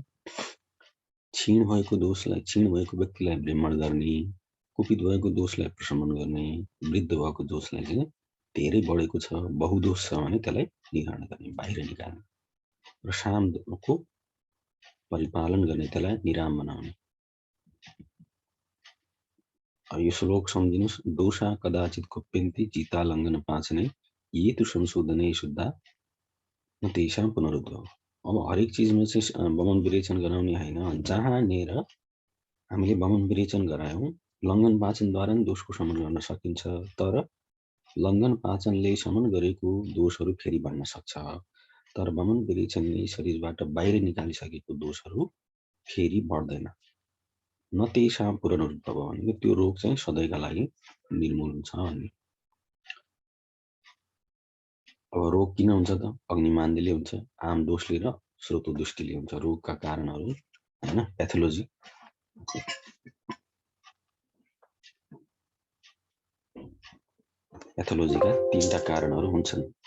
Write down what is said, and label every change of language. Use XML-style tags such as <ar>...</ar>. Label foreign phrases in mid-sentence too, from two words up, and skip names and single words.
<ne>क्षीण भएको दोषलाई, क्षीण भएको व्यक्तिलाई भ्रमण गर्ने, कुपित भएको दोषलाई प्रशमन गर्ने, वृद्ध भएको दोषलाई चाहिँ धेरै बढेको छ, बहुदोष छ भने त्यसलाई निवारण गर्ने, बाहिर निकाल्ने र सामको परिपालन गर्ने, त्यसलाई निराम बनाउने। यो श्लोक सम्झिनुस्,</ne> <sa>दोषा कदाचित कुप्यन्ति चिता लङ्घन पाँचनै ये तु संशोधनै शुद्धा न तेषां पुनरुद्भव।</sa> <ne>अब हरेक चिजमा चाहिँ बमन विरेचन गराउने होइन, जहाँनिर हामीले बमन विरेचन गरायौँ लङ्घन पाचनद्वारा नि दोषको शमन गर्न सकिन्छ, तर लङ्घन पाचनले शमन गरेको दोषहरू फेरि बढ्न सक्छ। तर बमन विरेचनले शरीरबाट बाहिर निकालिसकेको दोषहरू फेरि बढ्दैन।</ne> <sa>न तेषां पुनरुद्भव</sa> <ne>भनेको त्यो रोग चाहिँ सधैँका लागि निर्मूल हुन्छ भन्ने। अब रोग किन हुन्छ त? अग्निमान्दीले हुन्छ, आम दोषले र स्रोत दृष्टिले हुन्छ। रोगका कारणहरू हैन, प्याथोलोजी। प्याथोलोजीका तीनटा कारणहरू हुन्छन्।</ne>